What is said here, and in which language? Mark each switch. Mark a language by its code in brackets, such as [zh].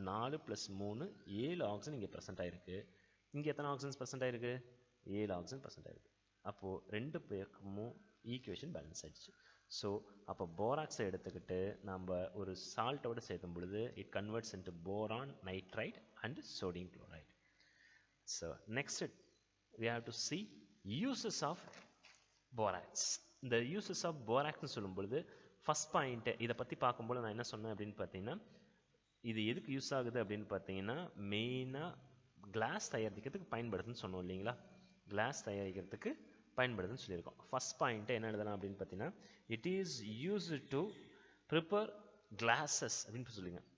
[ta] 4 + 3 7 oxygen இங்கே present ஆயிருக்கு. இங்கே எத்தனை ஆக்சிஜன்ஸ் ப்ரெசென்ட் ஆயிருக்கு? 7 ஆக்சிஜன் ப்ரெசென்ட் ஆயிருக்கு. அப்போது ரெண்டு பேருக்கும் ஈக்குவேஷன் பேலன்ஸ் ஆயிடுச்சு. ஸோ அப்போ போராக்ஸை எடுத்துக்கிட்டு நம்ம ஒரு சால்ட்டோடு சேர்த்தும் பொழுது [en] It converts into boron nitrite and sodium chloride. So next we have to see uses of borax. [ta] இந்த [en] uses of borax [ta] சொல்லும் பொழுது ஃபர்ஸ்ட் பாயிண்ட் இதை பற்றி பார்க்கும்போது நான் என்ன சொன்னேன் அப்படின்னு பார்த்தீங்கன்னா, இது எதுக்கு யூஸ் ஆகுது அப்படின்னு பார்த்தீங்கன்னா மெயினாக கிளாஸ் தயாரிக்கிறதுக்கு பயன்படுதுன்னு சொன்னோம் இல்லைங்களா? கிளாஸ் தயாரிக்கிறதுக்கு பயன்படுதுன்னு சொல்லியிருக்கோம். ஃபர்ஸ்ட் பாயிண்ட்டு என்ன எழுதலாம் அப்படின்னு பார்த்தீங்கன்னா, [en] it is used to prepare glasses [ta] அப்படின்னு சொல்லுங்க.